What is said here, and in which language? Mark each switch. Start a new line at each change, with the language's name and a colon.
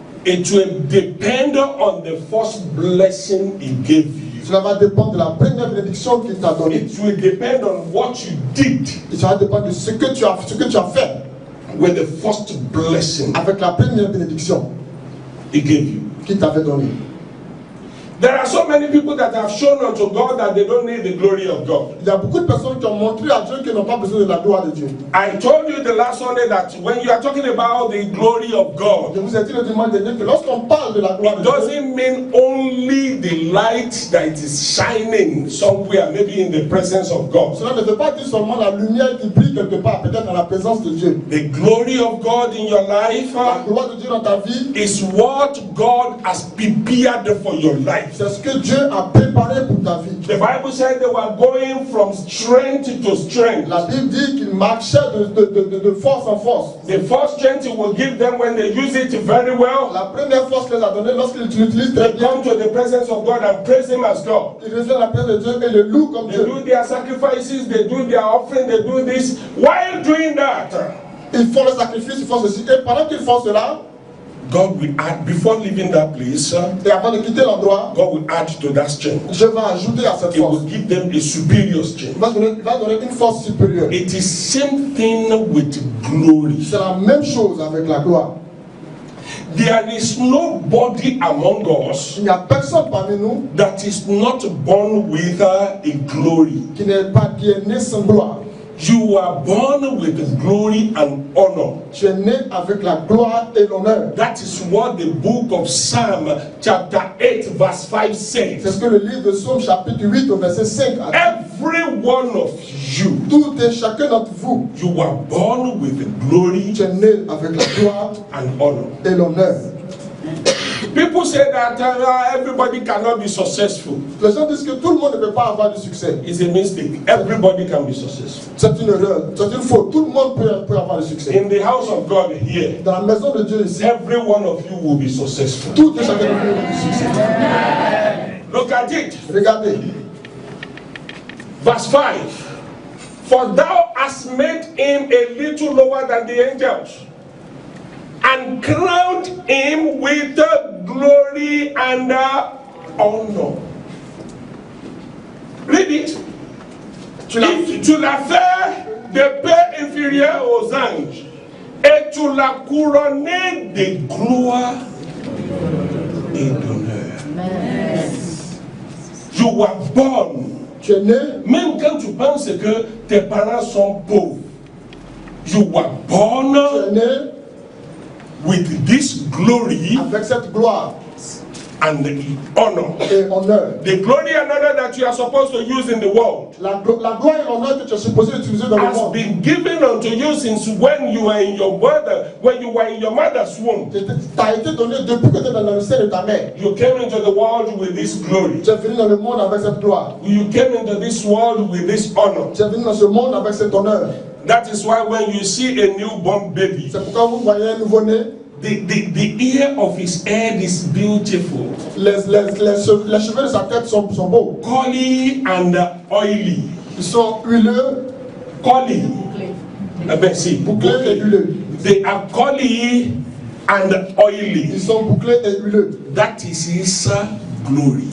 English: it will depend on the first blessing he gave you.
French: Cela va dépendre de la première bénédiction qu'il t'a donnée.
English: It will depend on what you did
French: Et ça va dépendre de ce que tu as fait
English: with the first blessing
French: avec la première bénédiction
English: he gave you.
French: qu'il t'avait donnée.
English: There are so many people that have shown unto God that they don't need the glory of God.
French: Il y a beaucoup de personnes qui ont montré à Dieu qu'ils n'ont pas besoin de la gloire de Dieu.
English: I told you the last Sunday that when you are talking about the glory of God,
French: Je vous ai dit le dimanche dernier que lorsqu'on parle de la gloire
English: it
French: de Dieu,
English: doesn't mean only the light that is shining somewhere, maybe in the presence of God.
French: cela ne veut pas dire seulement la lumière qui brille quelque part, peut-être dans la présence de Dieu.
English: The glory of God in your life
French: La gloire de Dieu dans ta vie,
English: is what God has prepared for your life.
French: c'est ce que Dieu a préparé pour ta vie.
English: The Bible said they were going from strength to strength.
French: La Bible dit qu'il marchait de force en force.
English: The first strength He will give them when they use it very well.
French: La première force qu'il les a donnée lorsqu'ils l'utilisent très
English: They
French: bien,
English: come to the presence of God and praise Him as God.
French: ils reviennent à la présence de Dieu et le louent comme
English: They
French: Dieu.
English: do their sacrifices, they do their offering, they do this. While doing that,
French: Ils font le sacrifice, ils font ceci. Et pendant qu'ils font cela,
English: God will add, before leaving that place,
French: et avant de quitter l'endroit,
English: God will add to that strength.
French: Dieu va ajouter à cette
English: He
French: force.
English: will give them a superior strength.
French: Il va donner une force supérieure.
English: It is same thing with glory.
French: C'est la même chose avec la gloire.
English: There is nobody among us
French: Il n'y a personne parmi nous
English: that is not born with a glory.
French: qui n'est pas qui est né sans gloire.
English: You are born with glory and honor.
French: Tu es né avec la gloire et l'honneur.
English: That is what the book of Psalm chapter 8 verse 5
French: C'est
English: says.
French: ce que le livre de Psaume chapitre 8 au verset 5 a dit.
English: Every one of you,
French: Tout et chacun d'entre vous,
English: you are born with glory
French: tu es né avec la gloire
English: and honor.
French: et l'honneur.
English: People say that everybody cannot be successful.
French: Les gens disent que tout le monde ne peut pas avoir du succès.
English: It's a mistake. Everybody can be successful.
French: C'est une erreur, c'est une faute. Tout le monde peut avoir du succès.
English: In the house of God here,
French: Dans la maison de Dieu ici,
English: every one of you will be successful.
French: tout et chacun d'entre vous a du succès.
English: Look at it.
French: Regardez,
English: Verse 5. For thou hast made him a little lower than the angels, and crowned him with glory and honor. Read it.
French: Tu l'as fait de paix inférieure aux anges, et tu l'as couronné de gloire et d'honneur.
English: You were born.
French: tu es né, Même quand tu penses que tes parents sont pauvres,
English: you were
French: tu es
English: born
French: né
English: with this glory
French: avec cette gloire
English: and honor.
French: et honneur.
English: The glory and honor that you are supposed to use in the world
French: La gloire et l'honneur que tu es supposé utiliser dans le
English: has
French: monde
English: been given unto you since when you were in your mother's womb.
French: t'a été donné depuis que tu es dans le sein de ta mère.
English: You came into the world with this glory.
French: Tu es venu dans le monde avec cette gloire.
English: You came into this world with this honor.
French: Tu es venu dans ce monde avec cet honneur.
English: That is why when you see a newborn baby,
French: C'est pourquoi vous voyez un nouveau-né,
English: the ear of his head is beautiful,
French: les cheveux de sa tête sont beaux.
English: curly and oily.
French: Ils sont huileux,
English: Curly. See,
French: bouclés et huileux.
English: they are curly and oily.
French: Ils sont bouclés et huileux.
English: That is his glory.